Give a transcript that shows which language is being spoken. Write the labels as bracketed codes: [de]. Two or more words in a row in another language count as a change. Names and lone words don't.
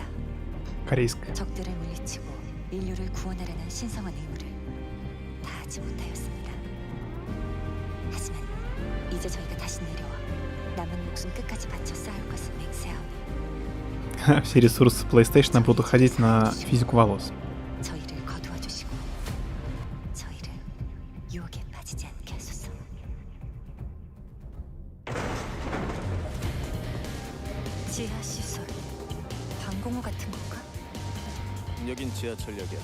[ru] Корейская. [ko] 적들을 물리치고 인류를 구원하려는 신성한 의무를 다하지 못하였습니다. 하지만 이제 저희가 다시 내려와 남은 목숨 끝까지 바쳐 싸울 것을 맹세하오니 [ru] Все ресурсы PlayStation будут уходить на физику волос. [ko] 저희를 거두어 주시고 저희를 유혹에 빠지지 않게 하소서. 지하 시설, 방공호 같은 건가? 여긴 지하철역이야.